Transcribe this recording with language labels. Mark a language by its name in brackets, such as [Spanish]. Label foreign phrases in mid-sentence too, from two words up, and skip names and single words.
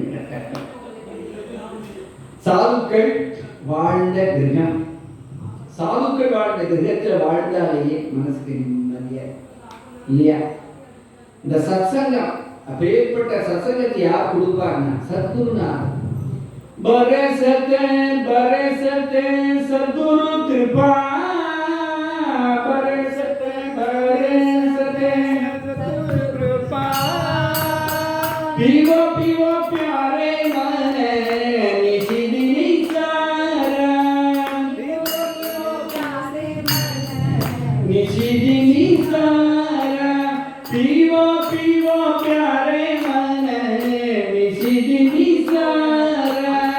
[Tamil] சாதுக்கள் வாழ்ந்த கிரகம் சாதுக்கள் வாழ்ந்த கிரகத்துல வாழ்ந்தாலேயே மனசுக்கு நிம்மதியா இல்லையா இந்த சத்சங்கம் அப்பேற்பட்ட சத்சங்கத்தை யார் கொடுப்பாருன்னா சத்குருநாதர் [Hindi] बरसते बरसते सद्गुरु कृपा, बरसते बरसते सद्गुरु कृपा, पीवो पीवो प्यारे मन निशि निसारा, पीवो पीवो प्यारे मन निशि निसारा, पीवो पीवो प्यारे मन निशि निसारा,